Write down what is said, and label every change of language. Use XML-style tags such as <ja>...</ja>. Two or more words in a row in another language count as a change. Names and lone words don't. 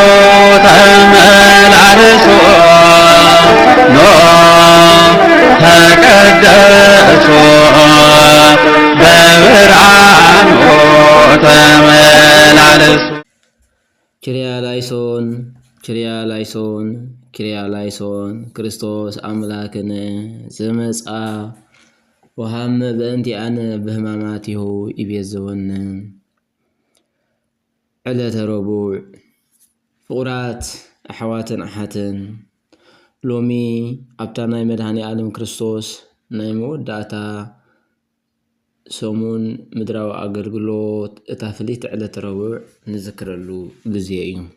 <am>ተመላለሱ ተቀደሱ በብርሃኑ ተመላለሱ።</am> <el>Κυριελέησον Κυριελέησον Κυριελέησον</el> <gez>ክርስቶስ አምላክን ዘመጻ ወሃመ በእንቲአነ በሕማማቲሁ ይቤዘወን።</gez> <ti>ዕለተ ረቡዕ ፍቁራት ኣሕዋትን ኣሓትን ሎሚ ኣብታ ናይ መድሃኒ ዓለም ክርስቶስ ናይ መወዳእታ ሰሙን ምድራዊ ኣገልግሎት እታ ፍልይቲ ዕለተ ረቡዕ ንዝክረሉ ግዜ እዩ።</ti>